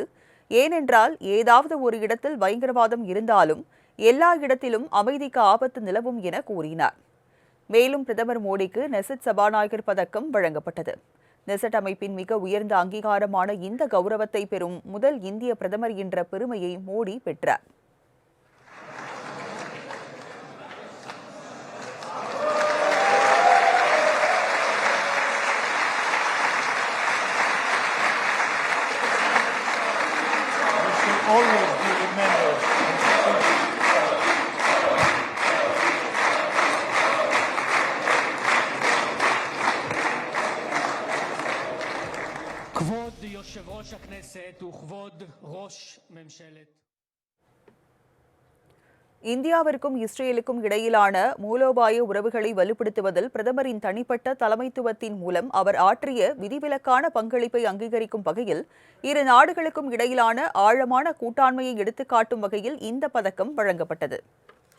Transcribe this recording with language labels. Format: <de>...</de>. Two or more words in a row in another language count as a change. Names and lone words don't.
<ta>ஏனென்றால் ஏதாவது ஒரு இடத்தில் பயங்கரவாதம் இருந்தாலும் எல்லா இடத்திலும் அமைதிக்கு ஆபத்து நிலவும் என கூறினார். மேலும் பிரதமர் மோடிக்கு நெசட் சபாநாயகர் பதக்கம் வழங்கப்பட்டது. நெசட் அமைப்பின் மிக உயர்ந்த அங்கீகாரமான இந்த கௌரவத்தை பெறும் முதல் இந்திய பிரதமர் என்ற பெருமையை மோடி பெற்றார்.</ta> <en>Always be remembered.</en> <he>כבוד יושב ראש הכנסת וכבוד ראש ממשלת</he> <ta>இந்தியாவிற்கும் இஸ்ரேலுக்கும் இடையிலான மூலோபாய உறவுகளை வலுப்படுத்துவதில் பிரதமரின் தனிப்பட்ட தலைமைத்துவத்தின் மூலம் அவர் ஆற்றிய விதிவிலக்கான பங்களிப்பை அங்கீகரிக்கும் வகையில் இரு நாடுகளுக்கும் இடையிலான ஆழமான கூட்டாண்மையை எடுத்துக்காட்டும் வகையில் இந்த பதக்கம் வழங்கப்பட்டது.</ta>